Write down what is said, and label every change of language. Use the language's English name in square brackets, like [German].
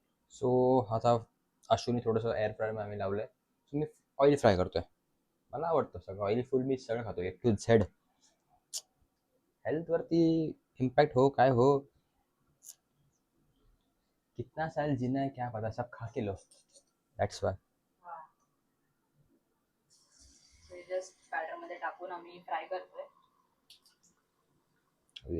[Marathi] So आता अश्विनी थोडंसं air fryer आम्ही लावलंय. सो मी ऑइल फ्राय करतोय. मला आवडतं सगळं ऑइल फूड, मी सगळं खातो A to Z. हेल्थ वरती इम्पैक्ट हो काय हो, [Hindi] कितना साल जीना है क्या पता, सब खा के लो. [English] That's why. [Marathi] Just batter मध्ये टाकून आम्ही फ्राय करतोय.